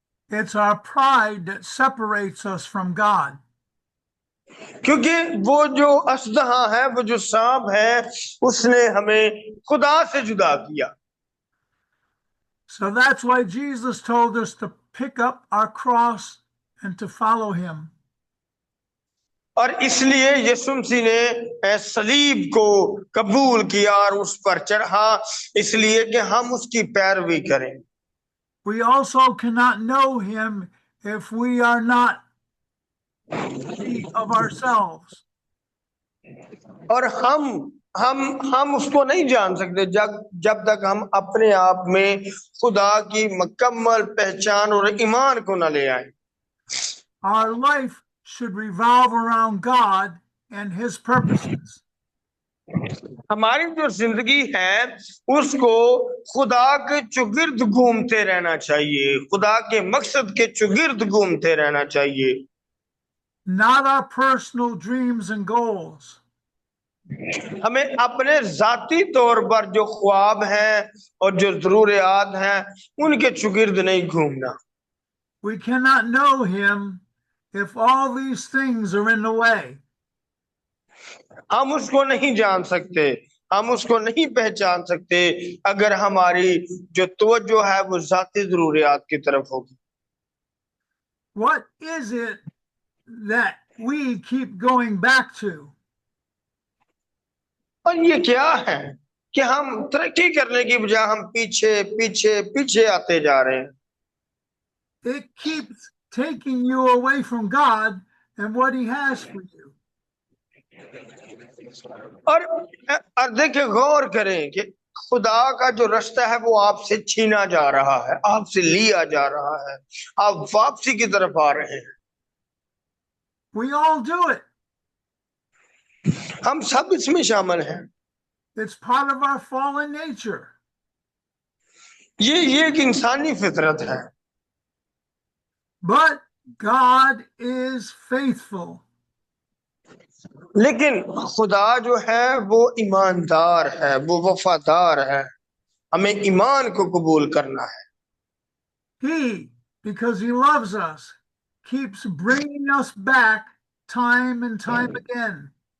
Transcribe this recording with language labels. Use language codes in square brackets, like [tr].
[en] It's our pride that separates us from God. [hi] क्योंकि वो जो अस्दहा है, वो जो सांप है, उसने हमें खुदा से जुदा किया। [en] So that's why Jesus told us to pick up our cross and to follow him. [hi] और इसलिए यीशु मसीह ने सलीब को कबूल किया और उस पर चढ़ा, इसलिए कि हम उसकी पैरवी करें। [en] We also cannot know him if we are not free of ourselves. [hi] और हम उसको नहीं जान सकते जब तक हम अपने आप में खुदा की मुकम्मल पहचान और ईमान को न ले आए। [en] Our life should revolve around God and his purposes. [hi] हमारी जो जिंदगी है उसको खुदा के चुगिर्द घूमते रहना चाहिए, खुदा के मकसद के चुगिर्द घूमते रहना चाहिए। [en] Not our personal dreams and goals. [hi] हमें अपने जाती तौर पर जो ख्वाब हैं और जो जरूरियात हैं उनके चुगिर्द नहीं घूमना। [en] We cannot know him if all these things are in the way. [hi] हम उसको नहीं जान सकते, हम उसको नहीं पहचान सकते अगर हमारी जो तवज्जो है वो जाती जरूरियात की तरफ होगी। [en] What is it that we keep going back to? [hi] और ये क्या है कि हम तरक्की करने की बजाय हम पीछे पीछे पीछे आते जा रहे हैं। [en] It keeps taking you away from God and what he has for you. [hi] और देखिए, गौर करें कि खुदा का जो रास्ता है वो आपसे छीना जा रहा है, आपसे लिया जा रहा है, आप वापसी की तरफ आ रहे हैं। [en] We all do it. [hi] हम सब इसमें शामिल हैं। [en] It's part of our fallen nature. [hi] ये एक इंसानी फितरत है। [en] But God is faithful. [hi] लेकिन खुदा जो है वो ईमानदार है, वो वफादार है, हमें ईमान को कबूल करना है। [en] He, because he loves us, keeps bringing us back time and time again.